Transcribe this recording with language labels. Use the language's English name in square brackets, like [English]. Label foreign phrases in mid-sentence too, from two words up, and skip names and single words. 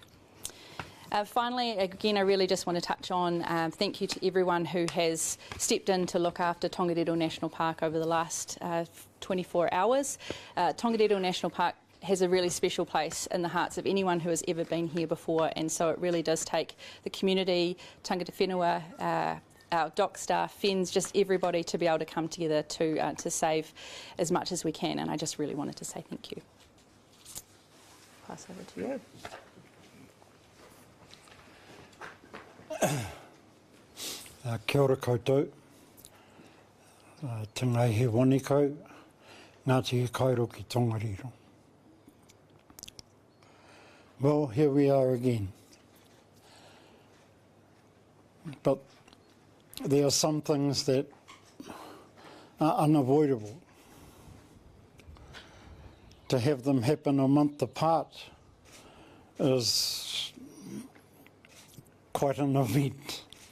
[English] Finally, again, I really just want to touch on thank you to everyone who has stepped in to look after Tongariro National Park over the last 24 hours. Tongariro National Park has a really special place in the hearts of anyone who has ever been here before, and so it really does take the community, [Māori] tangata whenua, [English] our dock staff, Fens, just everybody to be able to come together to save as much as we can, and I just really wanted to say thank you. Pass over to you. [Māori] Kia ora koutou, te ngai he wanikau, Ngāti Hakairo ki Tongariro. [English] Well, here we are again. But there are some things that are unavoidable. to have them happen a month apart is quite an event.